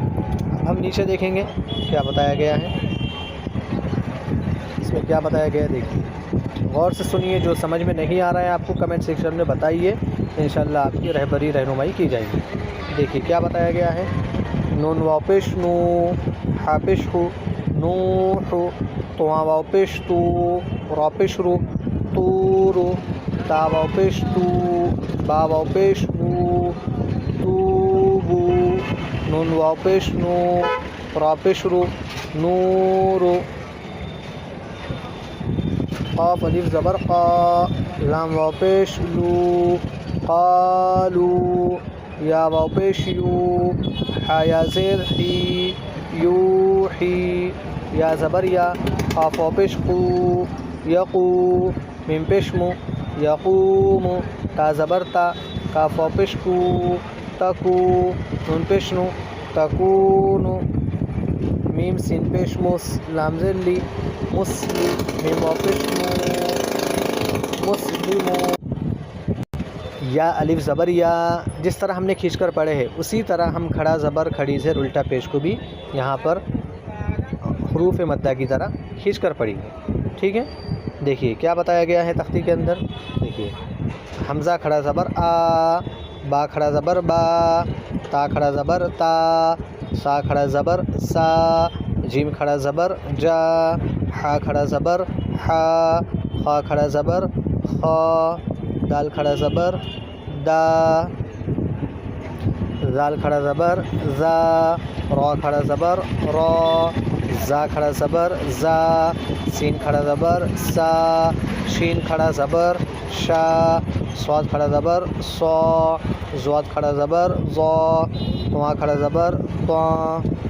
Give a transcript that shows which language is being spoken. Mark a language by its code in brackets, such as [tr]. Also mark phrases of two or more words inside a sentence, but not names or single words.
[ur] اب ہم نیچے دیکھیں گے کیا بتایا گیا ہے۔ اس میں کیا بتایا گیا ہے دیکھیے، غور سے سنیے۔ جو سمجھ میں نہیں آ رہا ہے آپ کو [en] comment section [ur] میں بتائیے، انشاءاللہ آپ کی رہنمائی کی جائے گی۔ دیکھیے کیا بتایا گیا ہے۔ نون واو پیش نو، حا پیش ہو، نو ہو، طوا واو پیش تو، را پیش رو، تو رو، تا واو پیش تو، با واو پیش بو، تو بو، نون واو پیش نو، را پیش رو، نو رو، قاف الف زبر قا، لام واو پیش لو، قالو، یا واو پیش یو، حا یا زیر حی، یوحی، یا زبر یا، قاف واو پیش قو، یقو، میم پیش مو، یقوم، تا زبر تا، کاف واو پیش کو، تکو، نون پیش نو، تکونو، میم سین پیش مس، لام زیر لی، مسلی، میم واو پیش مو، مسلمو، یا الف زبر یا۔ جس طرح ہم نے کھینچ کر پڑھے ہیں اسی طرح ہم کھڑا زبر کھڑی زیر الٹا پیش کو بھی یہاں پر حروف مدہ کی طرح کھینچ کر پڑھیں گے، ٹھیک ہے۔ دیکھیے کیا بتایا گیا ہے تختی کے اندر۔ دیکھیے حمزہ کھڑا زبر آ، با کھڑا زبر با، تا کھڑا زبر تا، سا کھڑا زبر سا، جیم کھڑا زبر جا، حا کھڑا زبر حا، خا کھڑا زبر خا، دال کھڑا زبر دا، زال کھڑا زبر زا، را کھڑا زبر را، زا کھڑا زبر زا، سین کھڑا زبر سا، شین کھڑا زبر شا، صاد کھڑا زبر صا، زواد کھڑا زبر زا، طوا کھڑا زبر طا،